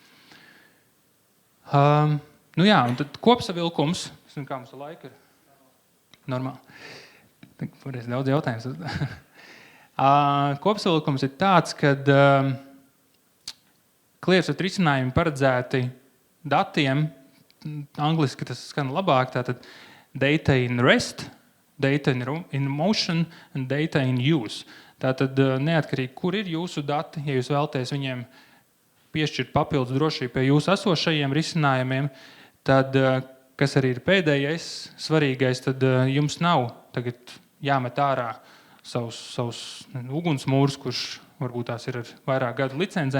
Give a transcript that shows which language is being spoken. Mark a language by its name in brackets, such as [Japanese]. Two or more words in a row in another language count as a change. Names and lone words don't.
[Latvian] Un tad kopsavilkums, kā mums laika ir? Normāli. Varēs daudz jautājums. Kopsavilkums ir tāds, kad ClearSwift risinājumi paredzēti datiem, angliski tas skan labāk, tātad [English] data in rest, data in motion and data in use. [Latvian] Tātad neatkarīgi, kur ir jūsu dati, ja jūs vēlaties viņiem piešķirt papildus drošību pie jūsu esošajiem risinājumiem, tad, kas arī ir pēdējais svarīgais, tad jums nav tagad jāmet ārā savus ugunsmūrus, kurš varbūt tās ir ar vairāk gadu licencēm.